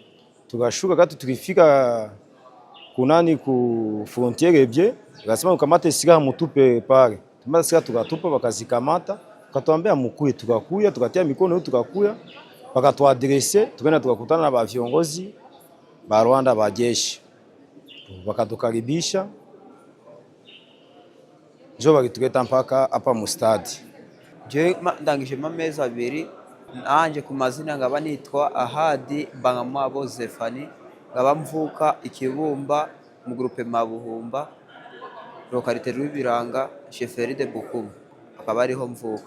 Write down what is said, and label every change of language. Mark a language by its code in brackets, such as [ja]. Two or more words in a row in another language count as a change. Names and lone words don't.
[sw] Tukashuka kati tulifika kunani ku frontiere bie, wakasema mukamate silaha mutupe pale. Tumata silaha tukatupa wakazikamata, wakatuambia mukuye, tukakuya, tukatia mikono yetu tukakuya, wakatuadresse, tukaenda tukakutana na ba viongozi ba Rwanda ba jeshi. Wakatukaribisha, njo bakituleta mpaka hapa mu stade. [rw] Je ndangije amezi 2 nanje ku mazina ngaba nitwa Ahadi Bangamwabo Zefani, ngaba mvuka Ikibumba mu groupe Mabuhumba, localité Rwibiranga, [fr] chefferie de Bukumu, [rw] akaba ariho mvuka.